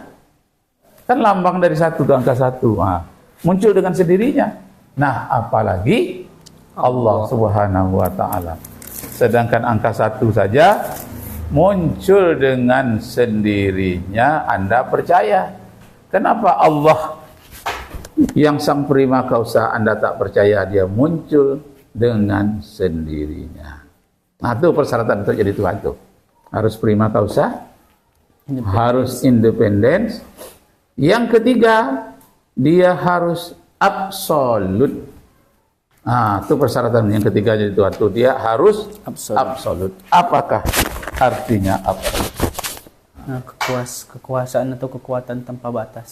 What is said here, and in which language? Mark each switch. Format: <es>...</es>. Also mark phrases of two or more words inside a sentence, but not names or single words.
<id>Kan lambang dari 1 itu angka 1. Muncul dengan sendirinya. Nah, apalagi Allah</id> <ar>Subhanahu wa ta'ala.</ar> <id>Sedangkan angka 1 saja muncul dengan sendirinya, Anda percaya. Kenapa Allah yang sang</id> <la>prima causa</la> <id>Anda tak percaya dia muncul dengan sendirinya? Nah, itu persyaratan untuk jadi Tuhan tuh. Harus</id> <la>prima causa,</la> <id>harus independen. Yang ketiga, dia harus absolut. Nah, itu persyaratan yang ketiga jadi Tuhan tuh. Dia harus absolut. Apakah artinya absolut? Nah, kekuasaan atau kekuatan tanpa batas.</id>